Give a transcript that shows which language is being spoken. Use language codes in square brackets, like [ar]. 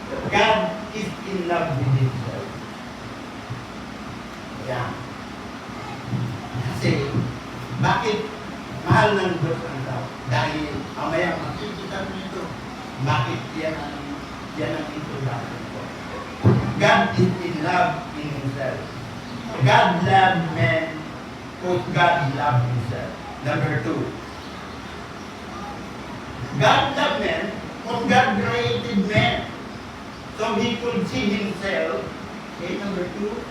[en] God is in love with Himself. Yeah. [tl] Kasi, bakit mahal ng Diyos ang tao? Dahil mamaya makikita mo ito. Bakit yan ang introduction ko? [en] God is in love in Himself. God loved men because God loved Himself. Number 2. God loved men because God created men so He could see Himself. Okay, number 2.